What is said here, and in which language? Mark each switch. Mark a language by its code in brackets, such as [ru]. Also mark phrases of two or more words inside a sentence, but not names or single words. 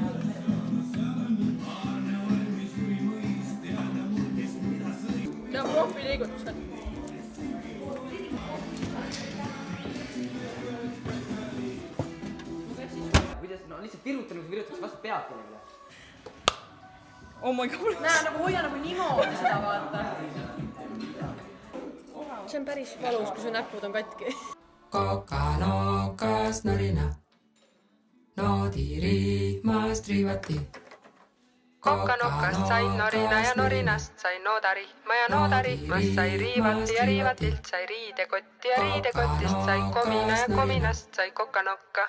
[et] See on profiliigutus. Lihtsalt viruta, nagu virutaks vastu pead kellele. [en] Oh my god. [et] Näe, nagu hoia nagu niimoodi seda vaata. See on päris valus, kui su näpud on katki. Kokanokas norina, noodiriidmast riivati. Kokkanokast sain norina ja norinast sain noodarihma ja noodarihmast sai riivati ja riivatilt sai riidekotti ja riidekotist sai komina ja kominast sai kokkanokka.